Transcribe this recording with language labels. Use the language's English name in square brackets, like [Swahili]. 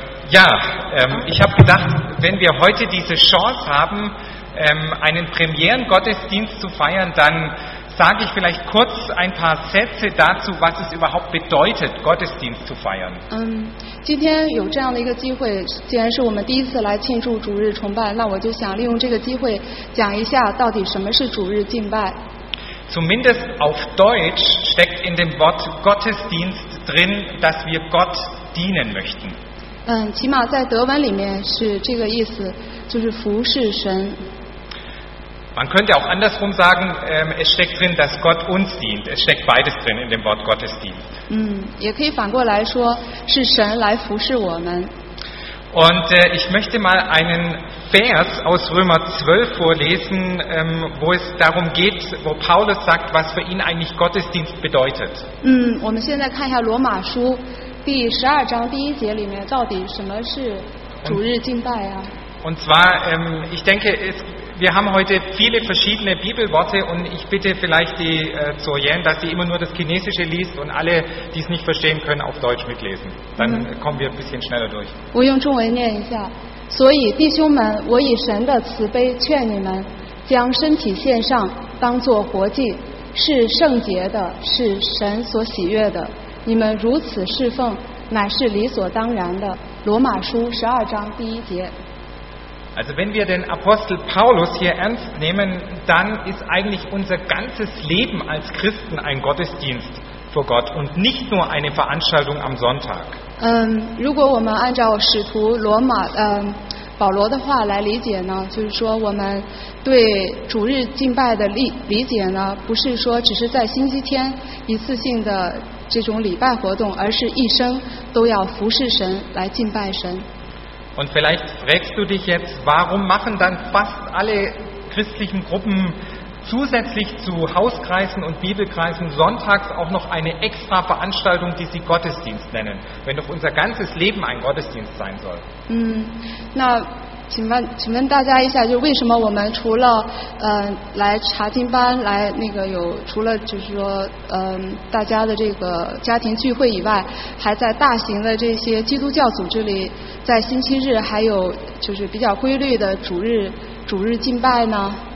[German] Ja, ich habe gedacht, wenn wir heute diese Chance haben, einen Premieren-Gottesdienst zu feiern, dann sage ich vielleicht kurz ein paar Sätze dazu, was es überhaupt bedeutet, Gottesdienst zu feiern. [Chinese] 今天有这样的一个机会，既然是我们第一次来庆祝主日崇拜，那我就想利用这个机会讲一下到底什么是主日敬拜。 [German] Zumindest auf Deutsch steckt in dem Wort Gottesdienst drin, dass wir Gott dienen möchten. [Chinese] 起码在德文里面是这个意思，就是服侍神。 [German] Man könnte auch andersrum sagen, es steckt drin, dass Gott uns dient. Es steckt beides drin in dem Wort Gottesdienst. [Chinese] 也可以反过来说，是神来服侍我们。 [German] Und ich möchte mal einen Vers aus Römer 12 vorlesen, wo es darum geht, wo Paulus sagt, was für ihn eigentlich Gottesdienst bedeutet. [Chinese] 我们现在看一下罗马书第十二章第一节里面，到底什么是主日敬拜啊？ [German] Und zwar, ich denke, es... Wir haben heute viele verschiedene Bibelworte und ich bitte vielleicht die Zoyen, dass sie immer nur das Chinesische liest und alle, die es nicht verstehen können, auf Deutsch mitlesen. Dann kommen wir ein bisschen schneller durch. [Chinese] 我用中文念一下。所以弟兄们，我以神的慈悲劝你们，将身体献上，当作活祭，是圣洁的，是神所喜悦的。你们如此侍奉，乃是理所当然的。罗马书十二章第一节。 [German] Also wenn wir den Apostel Paulus hier ernst nehmen, dann ist eigentlich unser ganzes Leben als Christen ein Gottesdienst vor Gott und nicht nur eine Veranstaltung am Sonntag. [Chinese] 如果我们按照使徒罗马保罗的话来理解呢，就是说我们对主日敬拜的理解呢，不是说只是在星期天一次性的这种礼拜活动，而是一生都要服侍神，来敬拜神。 [German] Und vielleicht fragst du dich jetzt, warum machen dann fast alle christlichen Gruppen zusätzlich zu Hauskreisen und Bibelkreisen sonntags auch noch eine extra Veranstaltung, die sie Gottesdienst nennen, wenn doch unser ganzes Leben ein Gottesdienst sein soll? [Chinese] 那请问大家一下，就为什么我们除了来查经班，来那个有除了就是说大家的这个家庭聚会以外，还在大型的这些基督教组织里，在星期日还有就是比较规律的主日敬拜呢？